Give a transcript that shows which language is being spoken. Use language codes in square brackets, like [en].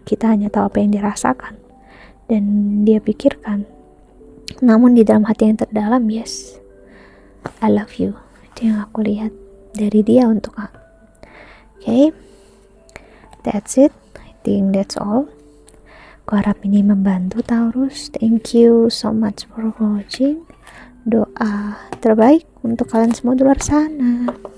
[id] Kita hanya tahu apa yang dia rasakan dan dia pikirkan. Namun di dalam hati yang terdalam, [en] yes, I love you. [id] Itu yang aku lihat dari dia untuk aku. [en] Okay, that's it. I think that's all. [id] Aku harap ini membantu, [en] Taurus. Thank you so much for watching. [id] Doa terbaik untuk kalian semua di luar sana.